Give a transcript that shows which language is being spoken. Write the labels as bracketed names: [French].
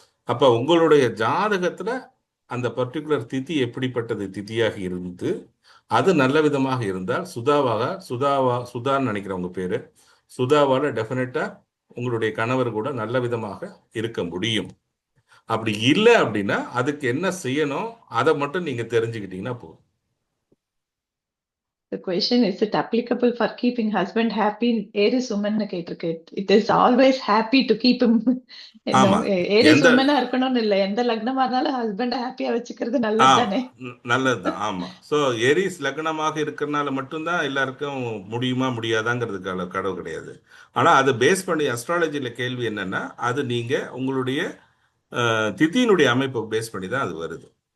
[Tamil] அப்போ உங்களுடைய ஜாதகத்துல அந்த பர்டிகுலர் திதி எப்படிப்பட்டது திதியாக இருந்து அது நல்ல விதமாக இருந்தால் சுதான்னு நினைக்கிறேன் உங்க பேரு, சுதாவால டெஃபினட்டா உங்களுடைய கணவர் கூட நல்ல விதமாக இருக்க முடியும். அப்படி இல்லை அப்படின்னா அதுக்கு என்ன செய்யணும் அதை மட்டும் நீங்க தெரிஞ்சுக்கிட்டீங்கன்னா போதும். [English] The question is it applicable for keeping husband happy? Aries woman [Tamil] கேட்டிருக்கு. [English] It is always happy to keep him. [Tamil] ஆமா, [English] Aries [Tamil] எந்த woman இருக்கணும்னு இல்லை, எந்த லக்னமா இருந்தாலும் ஹஸ்பண்ட் ஹாப்பியா வச்சுக்கிறது நல்லது தானே. நல்லதுதான். ஆமா, ஸோ ஏரிஸ் லக்னமாக இருக்கிறனால மட்டும்தான் எல்லாருக்கும் முடியுமா முடியாதாங்கிறதுக்கான கடவு கிடையாது. ஆனா அது பேஸ் பண்ணி அஸ்ட்ராலஜில கேள்வி என்னன்னா, அது நீங்க உங்களுடைய திதியினுடைய அமைப்பை பேஸ் பண்ணி தான் அது வருது.